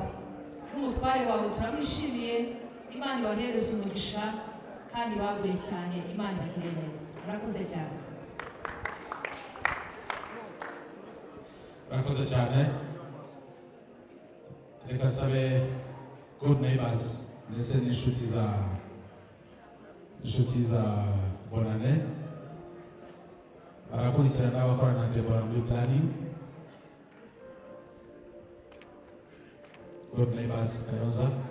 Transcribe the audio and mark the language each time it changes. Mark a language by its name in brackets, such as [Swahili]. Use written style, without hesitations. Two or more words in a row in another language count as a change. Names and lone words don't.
[Kinyarwanda] N'umutware wawe turamwishimiye, Imana ibahereze umugisha kandi bagure cyane, Imana ibagire neza. Murakoze cyane. Murakoze cyane. Reka sabe good neighbors ndetse n'inshuti za Bonane barakurikirana n'abakorana na Deborah muri planning. Good neighbors Kayonza.